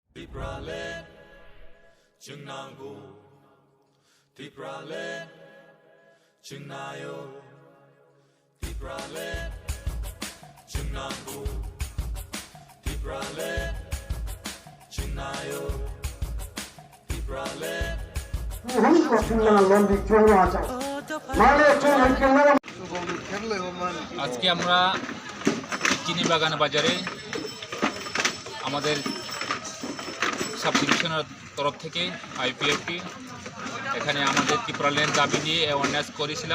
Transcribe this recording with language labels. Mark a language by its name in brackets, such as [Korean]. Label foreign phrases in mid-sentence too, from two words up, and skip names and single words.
[Kok Borok] Tipralen, Chunangu, Tipralen, Chunayo, Tipralen, Chunangu, Tipralen, Chunayo, Tipralen. [Bangla] আজকে আমরা চিনি বাগান বাজারে আমাদের সাব ডিভিশনের তরফ থেকে আইপিএফটি এখানে আমাদের ত্রিপুরালেন দাবি নিয়ে অ্যাওয়ারনেস করেছিলাম।